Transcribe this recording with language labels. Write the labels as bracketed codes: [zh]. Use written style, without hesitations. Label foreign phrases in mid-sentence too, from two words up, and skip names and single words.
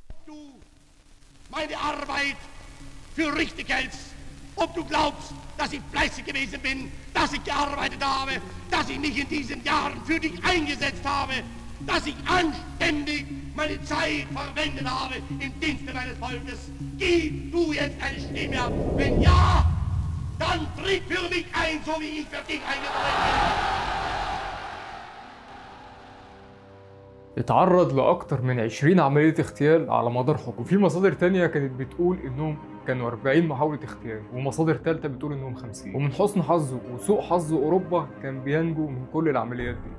[de] du meine Arbeit für richtig hältst, ob du glaubst, dass ich fleißig gewesen bin, dass ich gearbeitet habe, dass ich mich in diesen Jahren für dich eingesetzt habe, dass ich anständig meine Zeit verwendet habe im Dienste meines Volkes. Gib du jetzt eine Stimme ab. Wenn ja, dann tritt für mich ein, so wie ich für dich eingetreten bin. [ar] اتعرض لأكتر من 20 عملية اغتيال على مدار حكمه، وفي مصادر تانية كانت بتقول إنهم كانوا 40 محاولة اغتيال، ومصادر تالتة بتقول إنهم 50. ومن حسن حظه وسوء حظ أوروبا كان بينجو من كل العمليات دي.